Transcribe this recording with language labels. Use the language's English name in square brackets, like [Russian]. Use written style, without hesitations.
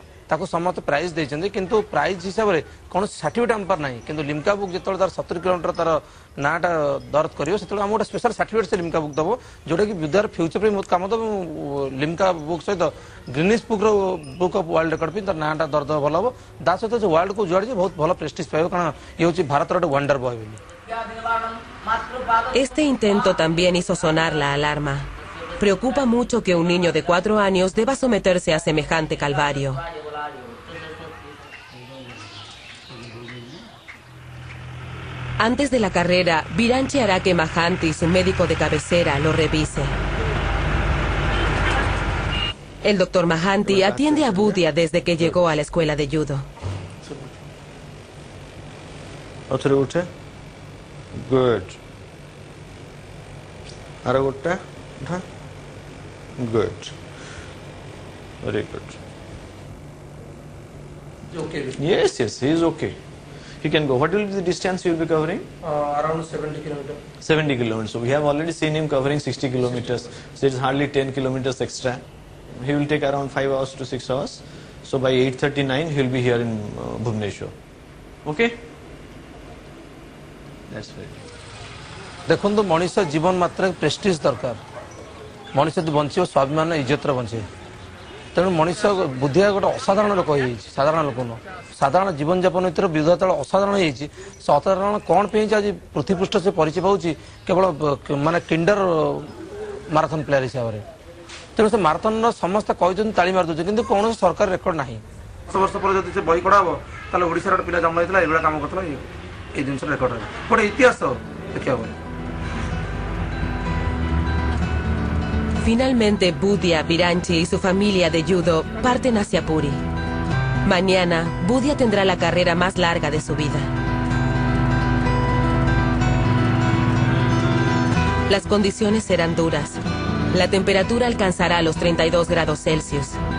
[Odia] ତାକୁ ସମସ୍ତେ ପ୍ରାଇଜ୍ ଦେଇଛନ୍ତି କିନ୍ତୁ ପ୍ରାଇଜ୍ ହିସାବରେ କୌଣସି ସାର୍ଟିଫିକେଟ୍ ଆମ ପାଖରେ ନାହିଁ କିନ୍ତୁ ଲିମ୍କା ବୁକ୍ ଯେତେବେଳେ ତାର 70 କିଲୋମିଟର ତାର ନାଁଟା ଦର୍ଦ କରିବ ସେତେବେଳେ ଆମକୁ ଗୋଟେ ସ୍ପେଶାଲ ସାର୍ଟିଫିକେଟ୍ ସେ ଲିମ୍କା ବୁକ୍ ଦେବ ଯେଉଁଟାକି ବୁଦ୍ଧିଆର ଫ୍ୟୁଚର୍ ପାଇଁ ବହୁତ କାମ ଦେବ ମୁଁ ଲିମ୍କା ବୁକ୍ ସହିତ Guinness ବୁକ୍ର book of world record ପାଇଁ ତାର ନାଁଟା ଦର୍ଦ ଭଲ ହେବ ତା ସହିତ ସେ ୱାର୍ଲଡକୁ ଯୁଆଡ଼ିଛି ବହୁତ ଭଲ ପ୍ରେଷ୍ଟିଜ୍ ପାଇବ କାରଣ ଇଏ ହେଉଛି ଭାରତର ଗୋଟେ ୱଣ୍ଡର ବଏ ବୋଲି [Spanish] Este intento también hizo sonar la alarma. Preocupa mucho que un niño de 4 años deba someterse a semejante calvario. Antes de la carrera, Biranchi hará que Mahanti, su médico de cabecera, lo revise. El doctor Mahanti atiende a Budia desde que llegó a la escuela de judo. [English] Good. Are you good? Very good. Okay. Yes, yes, he is okay. He can go. What will be the distance you will be covering? Around 70 kilometers. 70 kilometers. So we have already seen him covering 60 kilometers. So it is hardly 10 kilometers extra. He will take around 5 hours to 6 hours. So by 8:39 he will be here in Bhubaneswar. Okay? That's right. [Odia] ଦେଖନ୍ତୁ ମଣିଷ ଜୀବନ ମାତ୍ରାରେ prestige ଦରକାର ମଣିଷ ଯଦି ବଞ୍ଚିବ ସ୍ୱାଭିମାନ ଇଜ୍ଜତରେ ବଞ୍ଚିବ। ତେଣୁ ମଣିଷ ବୁଦ୍ଧିଆ ଗୋଟେ ଅସାଧାରଣ ଲୋକ ହେଇଯାଇଛି, ସାଧାରଣ ଲୋକ ନୁହଁ, ସାଧାରଣ ଜୀବନଯାପନ ଭିତରେ ବିଧବା ତଳେ ଅସାଧାରଣ ହେଇଛି। ସେ ଅସାଧାରଣ କ'ଣ ପାଇଁ ଆଜି ପୃଥିପୃଷ୍ଠ ସେ ପରିଚୟ ପାଉଛି, କେବଳ ମାନେ କିଣ୍ଡର ମାରାଥନ୍ ପ୍ଲେୟାର ହିସାବରେ। ତେଣୁ ସେ ମାରାଥନ୍ର ସମସ୍ତେ କହିଛନ୍ତି, ତାଳି ମାରିଦେଉଛନ୍ତି, କିନ୍ତୁ କୌଣସି ସରକାର ରେକର୍ଡ ନାହିଁ। ଦଶ ବର୍ଷ ପରେ ଯଦି ସେ ବହି କଢ଼ାହବ ତାହେଲେ ଓଡ଼ିଶାର ଗୋଟେ ପିଲା ଜନ୍ମ ହେଇଥିଲା, ଏଇଭଳିଆ କାମ କରୁଥିଲା, ଏଇ ଜିନିଷ ରେକର୍ଡ ହେବ, ଗୋଟେ ଇତିହାସ ଦେଖିବାକୁ। [Spanish] Finalmente, Budia, Biranchi y su familia de judo parten hacia Puri. Mañana, Budia tendrá la carrera más larga de su vida. Las condiciones serán duras. La temperatura alcanzará los 32 grados Celsius.